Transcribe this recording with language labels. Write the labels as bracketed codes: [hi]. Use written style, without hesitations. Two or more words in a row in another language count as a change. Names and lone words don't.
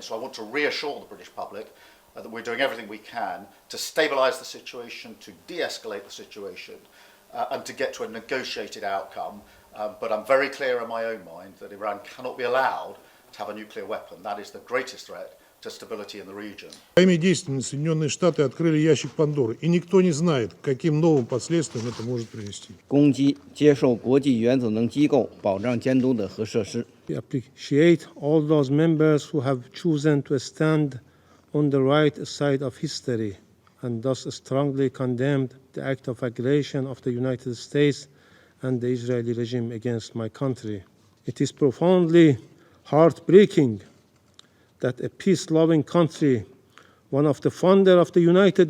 [en] So I want to reassure the British public that we're doing everything we can to stabilise the situation, to de-escalate the situation, and to get to a negotiated outcome. But I'm very clear in my own mind that Iran cannot be allowed to have a nuclear weapon. That is the greatest threat to stability in the region. [ru] Своими действиями Соединенные Штаты открыли ящик Пандоры, и никто не знает, каким новым последствиям это может привести. [zh] 攻击接受国际原子能机构保障监督的核设施。 [en] We appreciate all those members who have chosen to stand on the right side of history and thus strongly condemned the act of aggression of the United States and the Israeli regime against my country. It is profoundly heartbreaking that a peace-loving country, one of the founder of the United